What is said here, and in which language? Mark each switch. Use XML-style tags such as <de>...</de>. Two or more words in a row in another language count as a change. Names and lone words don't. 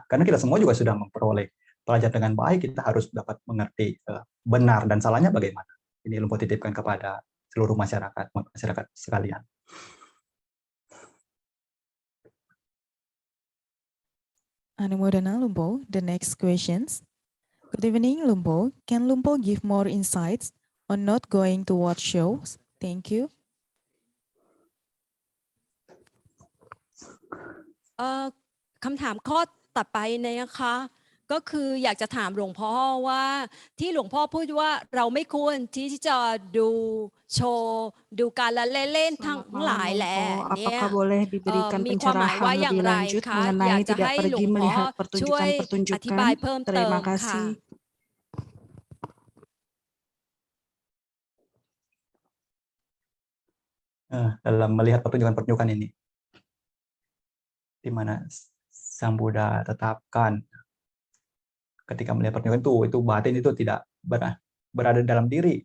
<id>Karena kita semua juga sudah memperoleh pelajaran dengan baik, kita harus dapat mengerti benar dan salahnya bagaimana. Ini Lumpo titipkan kepada seluruh masyarakat sekalian. Anumodana Lumpo,</id> <en>the next questions. Good evening, Lumpo. Can Lumpo give more insights on not going to watch shows? Thank you.</en> <th>คำถามข้อต่อไปนะคะ ก็คืออยากจะถามหลวงพ่อว่าที่หลวงพ่อพูดว่าเราไม่ควรที่จะดูโชว์ดูการละเล่นทั้งหลายแหละเนี่ย</th> <id>Apakah boleh diberikan</id> <th>มีความหมายว่า</th> <id>pencerahan</id> <th>อย่าง</th> <id>lebih</id> <th>ไร</th> <id>lanjut</id> <th>คะอยาก</th> <id>mengenai</id> <th>จะ</th> <id>tidak</id> <th>ให้หลว</th> <id>pergi</id> <th>งพ่อ</th> <id>melihat</id> <th>ช่วยอธิบาย</th> <id>pertunjukan-pertunjukan?</id> <th>เพิ่มเติม</th> <id>Terima</id> <th>ค่ะ</th> <id>kasih. Dalam melihat pertunjukan-pertunjukan ini, di mana Sang Buddha tetapkan ketika melihat pertunjukan itu batin itu tidak berada dalam diri.</id>